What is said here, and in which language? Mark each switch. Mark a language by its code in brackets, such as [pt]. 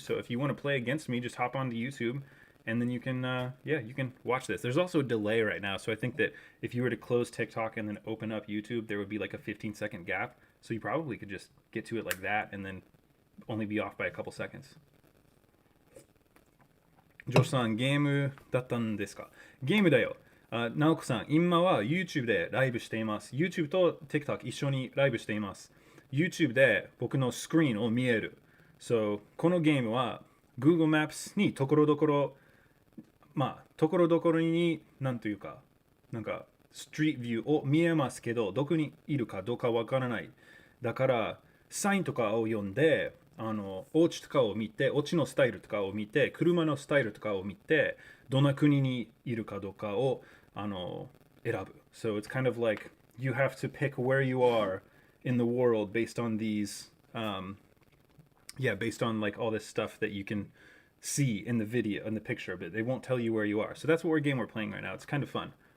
[en] So if you want to play against me, just hop onto YouTube. And then you can, yeah, you can watch this. There's also a delay right now. So I think that if you were to close TikTok and then open up YouTube, there would be like a 15-second gap. So you probably could just get to it like that and then only be off by a couple seconds. [ja] ジョシさん、ゲームだったんですか？ゲームだよ。ナオコさん、今は YouTube でライブしています。 YouTube と TikTok 一緒にライブしています。YouTube で僕のスクリーンを見える。 So このゲームは Google Maps にところどころ、まあ、ところどころに、なんというか、なんか、ストリートビューを見えますけど、どこにいるかどうかわからない。だから、サインとかを読んで、お家とかを見て、お家のスタイルとかを見て、車のスタイルとかを見て、どの国にいるかどうかを、選ぶ。 [en] So it's kind of like, you have to pick where you are in the world based on these, yeah, based on like all this stuff that you can see in the video, in the picture of it. They won't tell you where you are. So that's what game we're playing right now. It's kind of fun.